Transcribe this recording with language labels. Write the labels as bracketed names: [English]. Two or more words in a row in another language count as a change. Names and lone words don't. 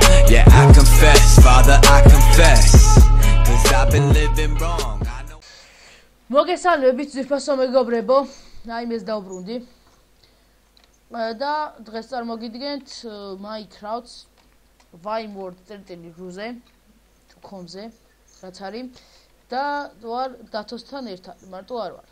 [English] Yeah, I confess, Father, I confess, 'cause I've been living wrong. I know. [Georgian] მოგესალმებით ძვირფასო მეგობრებო, აი მეს დავბრუნდი. და დღეს წარმოგიდგენთ Minecraft Vimeword.ru-ზე, com-ზე, რაც არის და ვარ დათოსთან ერთად, მარტო არ ვარ.